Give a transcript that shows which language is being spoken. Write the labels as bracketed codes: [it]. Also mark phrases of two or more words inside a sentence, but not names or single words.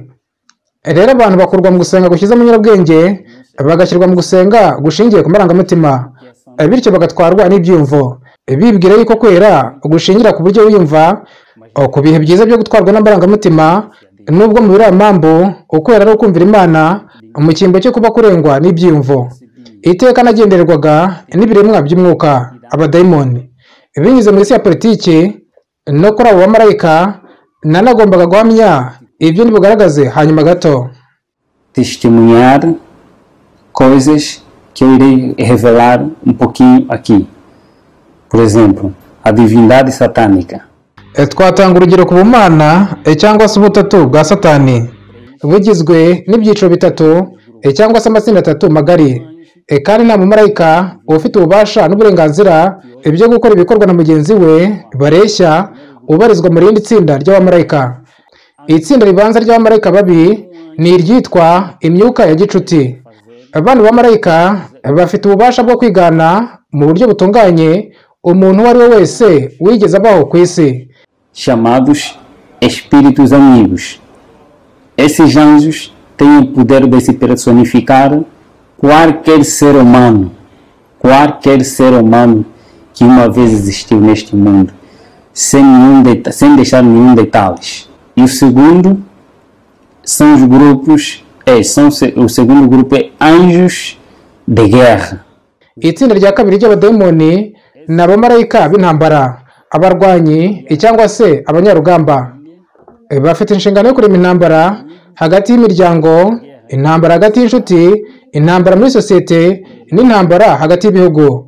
[rw] Rero abantu bakurwa mu gusenga gushyize mu nyurabwenge, bagashyirwa mu gusenga gushingiye ku marangamutima, bityo bagatwarwa n'ibyumvo, bibwira yuko kwera gushingira ku buryo wiyumva, ku bihe byiza byo gutwarwa n'amarangamutima, nubwo mu biramambu ukwera ari ukumvira Imana mu cyimbo cyo kuba kurengwa n'ibyumvo. Iteka nagendererwaga n'ibiremwa by'umwuka, abadayimoni. Binyuze muri isi ya politiki no kuri abo bamarayika, nanagombaga guhamya ibyo nibugaragaze hanyuma gato. [pt] Testemunhar coisas que eu irei revelar pouquinho aqui. Por exemplo, a divindade satânica. [rw] Twatanga urugero ku bumana cyangwa se ubutatu bwa Satani, bugizwe n'ibyiciro bitatu cyangwa se amatsinda atatu magari, kandi nta mumarayika ufite ububasha n'uburenganzira byo gukora ibikorwa na mugenzi we bareshya ubarizwa mu rindi tsinda ry'abamarayika. Itsinda ribanza ry'abamarayika babi ni iryitwa imyuka ya gicuti. Abantu b'abamarayika bafite ububasha bwo kwigana mu buryo butunganye umuntu uwo ari we wese wigeze abaho ku isi, [pt] chamados espíritos amigos. Esses anjos têm o poder de se personificar qualquer ser humano que uma vez existiu neste mundo, sem deixar nenhum detalhes. E o segundo são os grupos, o segundo grupo é anjos de guerra. [rw] Itsinda rya kabiri ry'abademoni ni abamarayika b'intambara, abarwanyi cyangwa se abanyarugamba. Bafite inshingano yo kurema intambara hagati y'imiryango, intambara hagati y'inshuti, intambara muri sosiyete n'intambara hagati y'ibihugu.